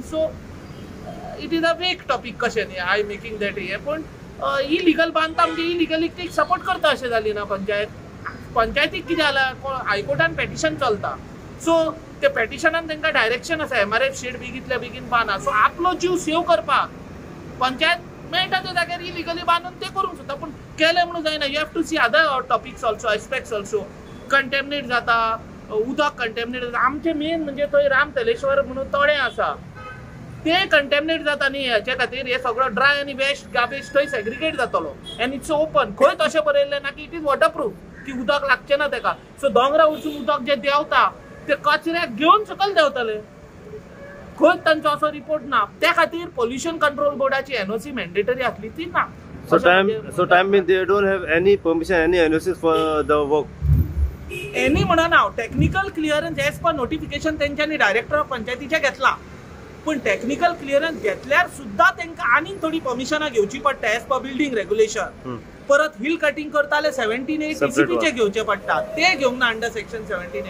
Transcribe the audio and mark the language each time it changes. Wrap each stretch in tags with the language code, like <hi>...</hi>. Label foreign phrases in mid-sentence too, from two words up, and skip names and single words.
<en>so it is a vague topic</en> <kok>कशें न्ही</kok> <en>I making that</en> <kok>हे पण इलिगल बांदता म्हणजे इलिगलिटीक सपोर्ट करता अशें जाली ना पंचायत. पंचायतीक कितें जालां हायकोर्टान पेटिशन चलता. सो ते पेटिशनान तांकां डायरेक्शन आसा MRF शेड बेगींतल्या बेगीन बांदा. सो आपलो जीव सेव करपाक पंचायत मेळटा त्या जाग्यार इलिगली बांदून ते करूंक सोदता पूण केलें म्हणून जायना.</kok> <en>you have to see other topics also aspects also.</en> <kok>कंटेमिनेट जाता उदक कंटेमिनेट जाता. आमचें मेन म्हणजे थंय राम तलेश्वर म्हणून तळें आसा ते कंटेमिनेट जाता न्ही. हेचे खातीर हे सगळो ड्राय आनी</kok> <en>waste garbage</en> <kok>थंय सेग्रिगेट जातलो</kok> <en>and it's open.</en> <kok>खंय तशें बरयल्लें ना की</kok> <en>it is waterproof</en> <kok>की उदक लागचें ना तेका. सो दोंगरा वचून उदक जे देंवता ते कचऱ्याक घेवन सकयल देंवतले. खंय तांचो असो रिपोर्ट ना. त्या खातीर</kok> <en>pollution control</en> <kok>बोर्डाची NOC मॅन्डेटरी आसली ती ना.</kok> <en>So time means they don't have any permission, any NOCs for the work.</en> <kok>एनी म्हणा हांव</kok> <en>technical clearance as per notification</en> <kok>तेंच्यांनी</kok> <en>director of</en> <kok>पंचायतीचे घेतला पण</kok> <en>technical clearance</en> <kok>घेतल्यार सुद्धा तेंकां आनीक थोडी परमिशनां घेवची पडटा</kok> <en>as per building regulation.</en> <kok>परत</kok> <en>hill cutting</en> <kok>करताले 17(a) TCPचे घेवचे पडटा ते घेवंक ना</kok> <en>under section</en> <kok>17(a).</kok>